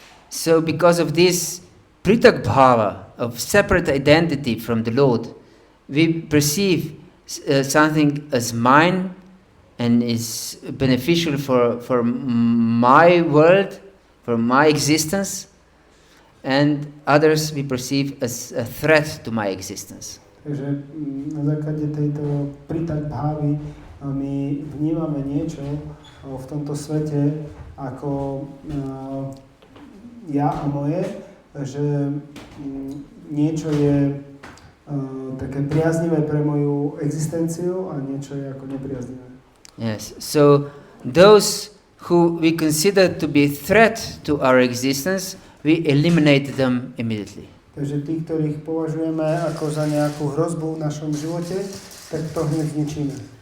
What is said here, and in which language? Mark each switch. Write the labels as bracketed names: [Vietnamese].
[English] So because of this pritak bhava of separate identity from the Lord, we perceive something as mine and is beneficial for my world, for my existence, and others we perceive as a threat to my existence. [Slovak] Takže na základe tejto pritak bhavy my vnímame niečo v tomto svete ako ja a moje, že niečo je také priaznivé pre moju existenciu a niečo je ako nepriaznivé. [English] Yes, so those who we consider to be a threat to our existence, we eliminate them immediately. [Slovak] Takže tí, ktorých považujeme ako za nejakú hrozbu v našom živote, tak to hneď zničíme.